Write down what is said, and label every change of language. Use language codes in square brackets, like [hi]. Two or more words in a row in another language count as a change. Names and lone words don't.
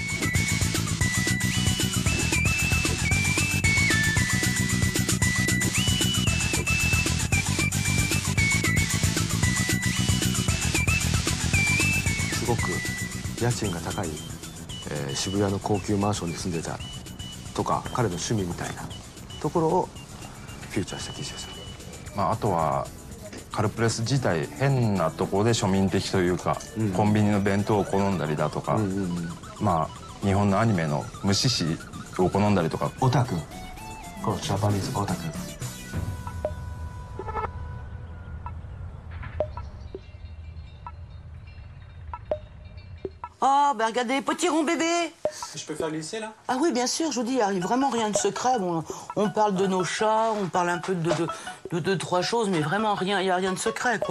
[ja] すごく家賃が高い、渋谷の高級マンションに住んでたとか、彼の趣味みたいなところをフューチャーした記事です。あとはカルプレス自体変なところで庶民的というか、コンビニの弁当を好んだりだとか、日本のアニメの無視しを好んだりとか。オタク、このジャパニーズオタク。 [fr] Oh, ben regardez, petit rond bébé. Je peux faire glisser, là? Ah oui, bien sûr, je vous dis, il n'y arrive vraiment rien de secret. Bon, on parle de nos chats, on parle un peu de deux, trois choses, mais vraiment rien, il n'y a rien de secret, quoi.